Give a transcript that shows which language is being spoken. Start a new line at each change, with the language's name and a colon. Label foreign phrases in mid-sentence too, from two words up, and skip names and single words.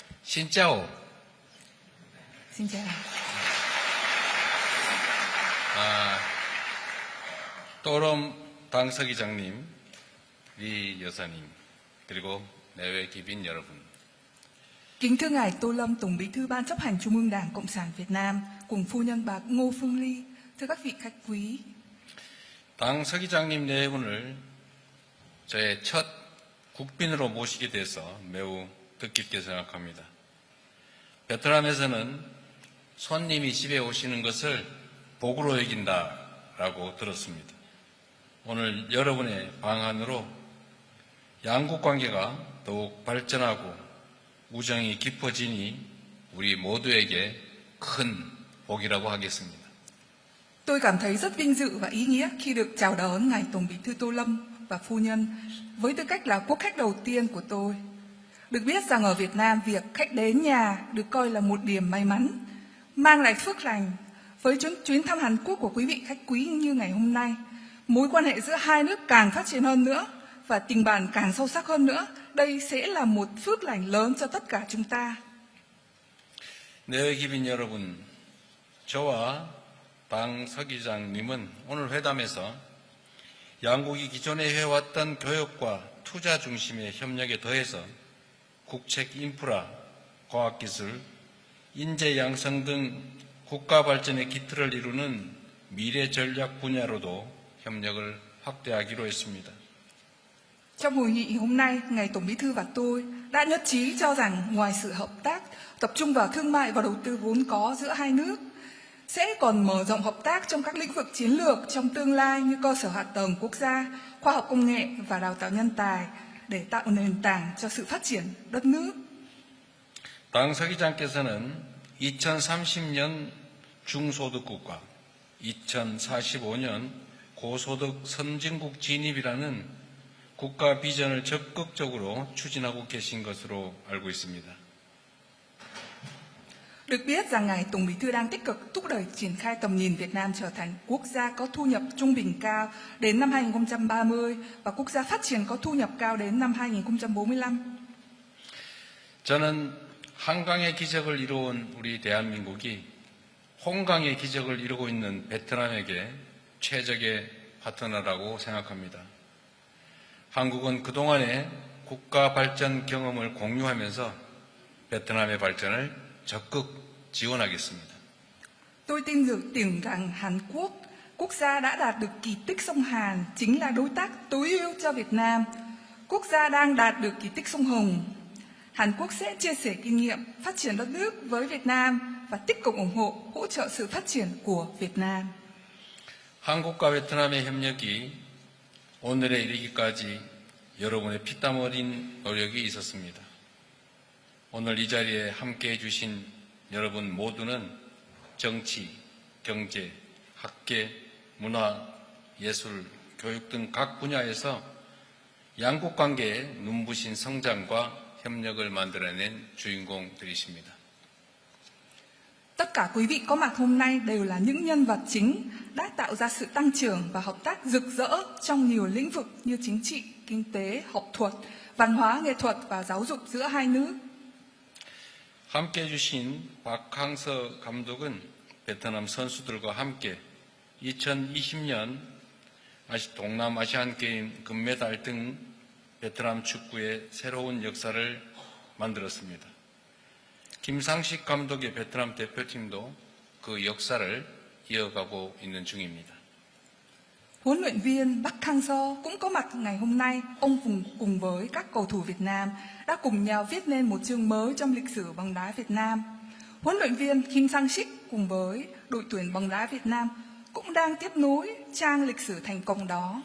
Vietnamese: Xin chào. Xin chào.
Korean: 또롬 당서기장님, 리 여사님, 그리고 내외 기빈 여러분.
Vietnamese: Kính thưa Ngài Tô Lâm, Tổng Bí thư Ban chấp hành Trung ương Đảng Cộng sản Việt Nam, cùng phu nhân bà Ngô Phương Ly, thưa các vị khách quý.
Korean: 당 서기장님 네 분을 저의 첫 국빈으로 모시게 돼서 매우 뜻깊게 생각합니다. 베트남에서는 손님이 집에 오시는 것을 복으로 여긴다라고 들었습니다. 오늘 여러분의 방한으로 양국 관계가 더욱 발전하고 우정이 깊어지니 우리 모두에게 큰 복이라고 하겠습니다.
Vietnamese: Tôi cảm thấy rất vinh dự và ý nghĩa khi được chào đón Ngài Tổng Bí thư Tô Lâm và phu nhân với tư cách là quốc khách đầu tiên của tôi. Được biết rằng ở Việt Nam, việc khách đến nhà được coi là một điểm may mắn, mang lại phước lành. Với chuyến thăm Hàn Quốc của quý vị khách quý như ngày hôm nay, mối quan hệ giữa hai nước càng phát triển hơn nữa và tình bạn càng sâu sắc hơn nữa. Đây sẽ là một phước lành lớn cho tất cả chúng ta.
Korean: 내외 기빈 여러분, 저와 당 서기장님은 오늘 회담에서 양국이 기존에 해왔던 교역과 투자 중심의 협력에 더해서 국책 인프라, 과학기술, 인재 양성 등 국가 발전의 기틀을 이루는 미래 전략 분야로도 협력을 확대하기로 했습니다.
Vietnamese: Trong hội nghị hôm nay, Ngài Tổng Bí thư và tôi đã nhất trí cho rằng ngoài sự hợp tác tập trung vào thương mại và đầu tư vốn có giữa hai nước, sẽ còn mở rộng hợp tác trong các lĩnh vực chiến lược trong tương lai như cơ sở hạ tầng quốc gia, khoa học công nghệ và đào tạo nhân tài để tạo nền tảng cho sự phát triển đất nước.
Korean: 당 서기장께서는 2030년 중소득 국가, 2045년 고소득 선진국 진입이라는 국가 비전을 적극적으로 추진하고 계신 것으로 알고 있습니다.
Vietnamese: Được biết rằng Ngài Tổng Bí thư đang tích cực thúc đẩy triển khai tầm nhìn Việt Nam trở thành quốc gia có thu nhập trung bình cao đến năm 2030 và quốc gia phát triển có thu nhập cao đến năm 2045.
Korean: 저는 한강의 기적을 이루어온 우리 대한민국이 홍강의 기적을 이루고 있는 베트남에게 최적의 파트너라고 생각합니다. 한국은 그동안의 국가 발전 경험을 공유하면서 베트남의 발전을 적극 지원하겠습니다.
Vietnamese: Tôi tin tưởng rằng Hàn Quốc, quốc gia đã đạt được kỳ tích sông Hàn, chính là đối tác tối ưu cho Việt Nam. Quốc gia đang đạt được kỳ tích sông Hồng. Hàn Quốc sẽ chia sẻ kinh nghiệm phát triển đất nước với Việt Nam và tích cực ủng hộ, hỗ trợ sự phát triển của Việt Nam.
Korean: 한국과 베트남의 협력이 오늘에 이르기까지 여러분의 피땀 어린 노력이 있었습니다. 오늘 이 자리에 함께해 주신 여러분 모두는 정치, 경제, 학계, 문화, 예술, 교육 등 각 분야에서 양국 관계의 눈부신 성장과 협력을 만들어낸 주인공들이십니다.
Vietnamese: Tất cả quý vị có mặt hôm nay đều là những nhân vật chính đã tạo ra sự tăng trưởng và hợp tác rực rỡ trong nhiều lĩnh vực như chính trị, kinh tế, học thuật, văn hóa, nghệ thuật và giáo dục giữa hai nước.
Korean: 함께해 주신 박항서 감독은 베트남 선수들과 함께 2020년 동남아시안게임 금메달 등 베트남 축구의 새로운 역사를 만들었습니다. 김상식 감독의 베트남 대표팀도 그 역사를 이어가고 있는 중입니다.
Vietnamese: Huấn luyện viên Park Hang-seo cũng có mặt ngày hôm nay. Ông cùng với các cầu thủ Việt Nam đã cùng nhau viết nên một chương mới trong lịch sử bóng đá Việt Nam. Huấn luyện viên Kim Sang-sik cùng với đội tuyển bóng đá Việt Nam cũng đang tiếp nối trang lịch sử thành công đó.